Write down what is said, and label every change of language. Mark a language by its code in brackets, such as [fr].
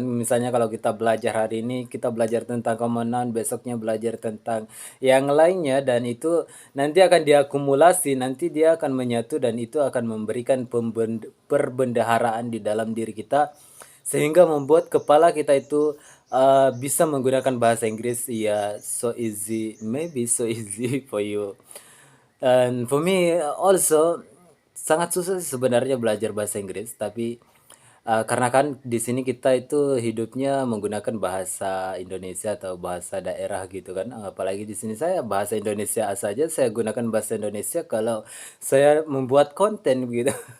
[id] Misalnya kalau kita belajar hari ini, kita belajar tentang kemenangan, besoknya belajar tentang yang lainnya, dan itu nanti akan diakumulasi, nanti dia akan menyatu, dan itu akan memberikan perbendaharaan di dalam diri kita, sehingga membuat kepala kita itu bisa menggunakan bahasa Inggris. [en] Ya, so easy, maybe so easy for you. [id] And for me also sangat susah sih sebenarnya belajar bahasa Inggris, tapi karena kan di sini kita itu hidupnya menggunakan bahasa Indonesia atau bahasa daerah gitu kan. Apalagi di sini saya bahasa Indonesia saja saya gunakan bahasa Indonesia kalau saya membuat konten gitu.